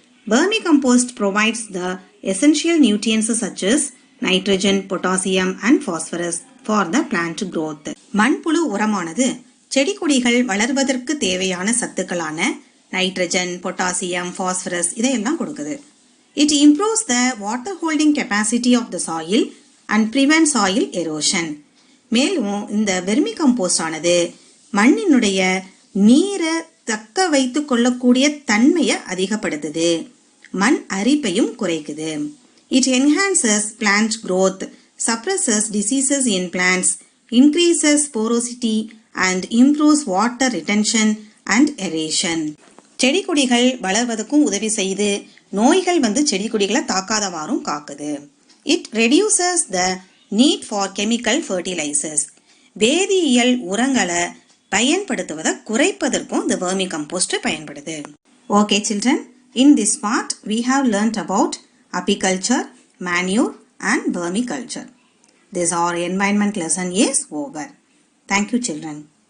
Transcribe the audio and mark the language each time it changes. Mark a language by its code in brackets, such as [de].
[en] Vermicompost provides the essential nutrients such as nitrogen, potassium and phosphorus for the plant growth. [ta] மண்புழு உரமானது செடி கொடிகள் வளர்வதற்கு தேவையான சத்துக்களான nitrogen, potassium, phosphorus இதையெல்லாம் கொடுக்குது. [en] It improves the water holding capacity of the soil and prevents soil erosion. [ta] மேலும் இந்த vermi compost ஆனது மண்ணினுடைய நீரை தக்க வைத்து கொள்ளக்கூடிய தன்மையை அதிகப்படுத்துது, மண் அரிப்பையும் குறைக்குது. [en] It enhances plant growth, suppresses diseases in plants, increases porosity and improves water retention and aeration. [ta] செடி கொடிகள் வளர்வதற்கும் உதவி செய்து நோய்கள் செடி கொடிகளை தாக்காதவாறும் காக்குது. [en] It reduces the need for chemical fertilizers. [ta] வேதியியல் உரங்களை பயன்படுத்துவதை குறைப்பதற்கும் இந்த வெர்மி கம்போஸ்ட் பயன்படுது. [en] Okay children, in this part we have learnt about apiculture, manure and vermiculture. This our environment lesson is over. Thank you children.